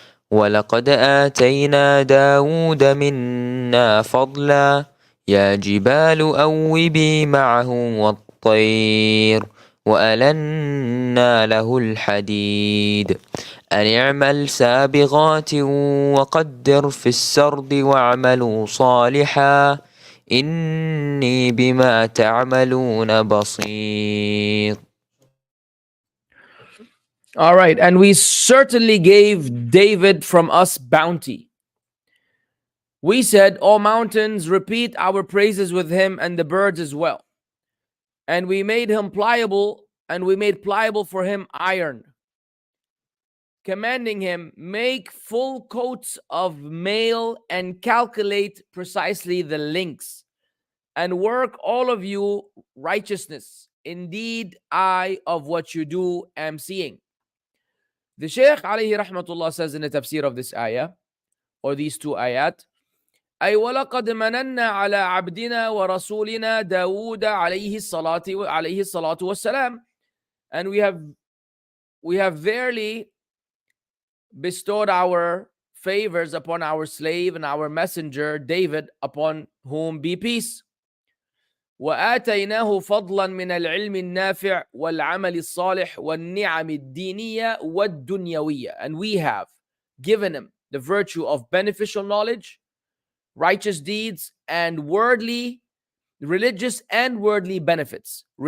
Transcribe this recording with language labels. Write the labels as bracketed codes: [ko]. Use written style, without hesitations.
[ar] ولقد آتينا داود منا فضلا يا جبال أوبي معه والطير وألنا له الحديد أن اعمل سابغات وقدر في السرد واعملوا صالحا إني بما تعملون بصير. [en] All right, and we certainly gave David from us bounty. We said, all mountains, repeat our praises with him, and the birds as well. And we made him pliable, and we made pliable for him iron, commanding him, make full coats of mail and calculate precisely the links, and work all of you righteousness. Indeed, I of what you do am seeing. The Shaykh alayhi rahmatullah says in the tafsir of this ayah, or these two ayat, [ar] أي ولقد مننا على عبدنا ورسولنا داود عليه الصلاة والسلام. [en] And we have verily bestowed our favors upon our slave and our messenger David, upon whom be peace. [ar] وآتيناه فضلا من العلم النافع والعمل الصالح والنعم الدينية والدنيوية. [en] And we have given him the virtue of beneficial knowledge, righteous deeds, and religious and worldly benefits.